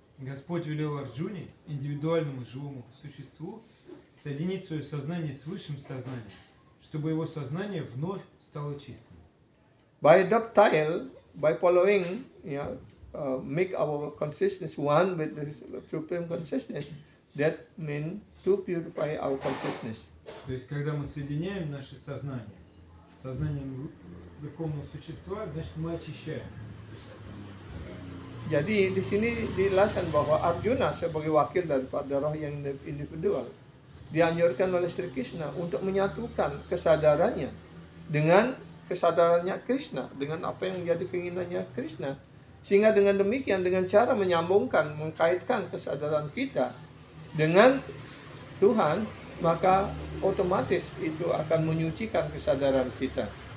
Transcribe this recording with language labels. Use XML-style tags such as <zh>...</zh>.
<ru>Господь велел Арджуне, индивидуальному живому существу, соединить свое сознание с высшим сознанием, чтобы его сознание вновь стало чистым.</ru> <en>By dovetail, by following, make our consciousness one with the supreme consciousness. That means to purify our consciousness.</en> <ru>То есть, когда мы соединяем наше сознание с сознанием Верховного Существа, значит, мы очищаем свое сознание.</ru> <id>Jadi di sini dijelaskan bahwa Arjuna sebagai wakil daripada roh yang individual dianjurkan oleh Sri Krishna untuk menyatukan kesadarannya dengan kesadarannya Krishna, dengan apa yang menjadi keinginannya Krishna. Sehingga dengan demikian, dengan cara menyambungkan, mengkaitkan kesadaran kita dengan Tuhan, maka otomatis itu akan menyucikan kesadaran kita.</id>